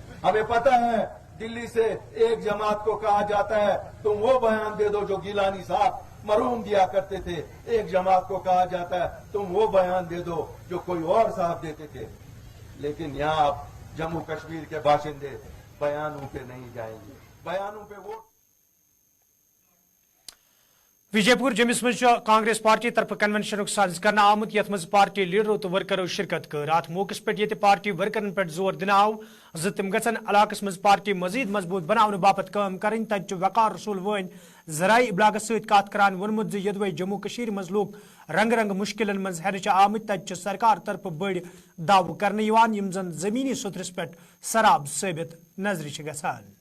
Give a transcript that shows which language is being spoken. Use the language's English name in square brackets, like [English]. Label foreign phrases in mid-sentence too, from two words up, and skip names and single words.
[Urdu] ہمیں پتہ ہے دلی سے ایک جماعت کو کہا جاتا ہے تم وہ بیان دے دو جو گیلانی صاحب مرحوم دیا کرتے تھے. ایک جماعت کو کہا جاتا ہے تم وہ بیان دے دو جو کوئی اور صاحب دیتے تھے. لیکن یہاں اب جموں کشمیر کے باشندے بیانوں پہ نہیں جائیں گے. بیانوں پہ ووٹ. [Kashmiri] وجے پور جمس مز کانگریس پارٹی طرف کنونشن ساز کرنا آمت، یت مز پارٹی لیڈرو تو ورکرو شرکت کر. ات موقع پہ یہ پارٹی ورکرن پہ زور دن آو تم گھن علاقس مز پارٹی مزید مضبوط بنانے باپت کام کریں. تت وقار رسول ون ذرائع ابلاغس ست کت کران وونمت یدوے جموں کشیر مز لوگ رنگ رنگ مشکلن مز ہینچ آمت. تت سرکار طرف بڑ دعو کرنے یوان یم زن زمینی سترس پہ سراب ثابت نظر گژھان.